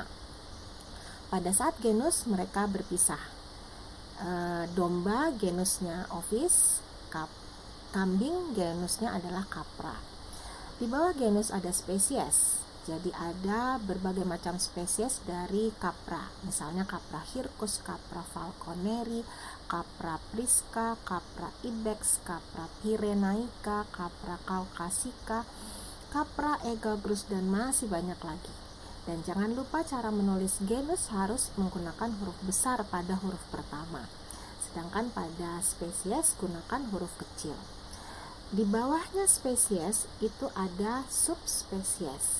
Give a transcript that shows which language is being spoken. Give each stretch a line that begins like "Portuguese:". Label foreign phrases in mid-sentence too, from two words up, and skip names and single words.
Indonesian: Pada saat genus mereka berpisah. Domba genusnya Ovis, kambing genusnya adalah Capra. Di bawah genus ada spesies. Jadi ada berbagai macam spesies dari Capra. Misalnya Capra hircus, Capra falconeri, Capra prisca, Capra ibex, Capra pyrenaica, Capra caucasica, Capra aegagrus, dan masih banyak lagi. Dan jangan lupa cara menulis genus harus menggunakan huruf besar pada huruf pertama. Sedangkan pada spesies gunakan huruf kecil. Di bawahnya spesies itu ada subspesies.